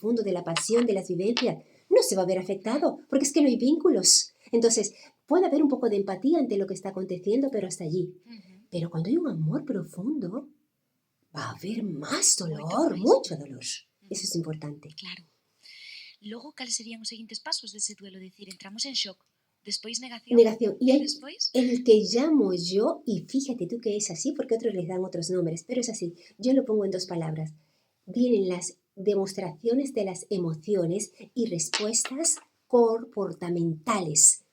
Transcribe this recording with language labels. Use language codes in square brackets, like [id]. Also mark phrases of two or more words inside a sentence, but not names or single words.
[es] profundo, de la pasión, de las vivencias, no se va a ver Mm. afectado, porque es que no hay vínculos. Entonces, puede haber un poco de empatía ante lo que está aconteciendo, pero hasta allí. Ujú. Pero cuando hay un amor profundo, va a haber más [gl] Moito [es] dolor, [gl] máis. [es] mucho dolor. Eso Ujú. es importante. Claro. [gl] Logo, cales serían os seguintes pasos dese duelo? [es] Decir, entramos en shock, [gl] despois negación [es] Negación. Y [gl] e [es] hay [gl] despois [es] el que llamo yo, y fíjate tú que es así, porque otros les dan otros nombres, pero es así. Yo lo pongo en dos palabras. Vienen las demostraciones de las emociones y respuestas comportamentales.